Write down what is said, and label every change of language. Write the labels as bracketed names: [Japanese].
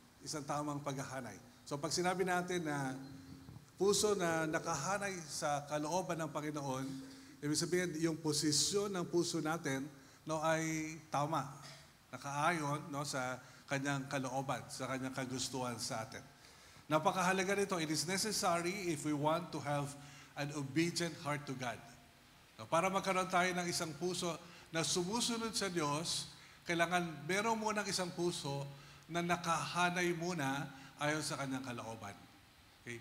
[Filipino] Isang tamang paghahanay. So pag sinabi natin na puso na nakahanay sa kalooban ng Panginoon, ibig sabihin yung posisyon ng puso natin, no, ay tama, nakaayon, no, sa kanyang kalooban, sa kanyang kagustuhan sa atin. Napakahalaga nito. [English] It is necessary if we want to have an obedient heart to God. [Filipino] No, para magkaroon tayo ng isang puso na sumusunod sa Diyos, kailangan meron munang isang puso na nakahanay muna ayon sa kanyang kalooban. Okay?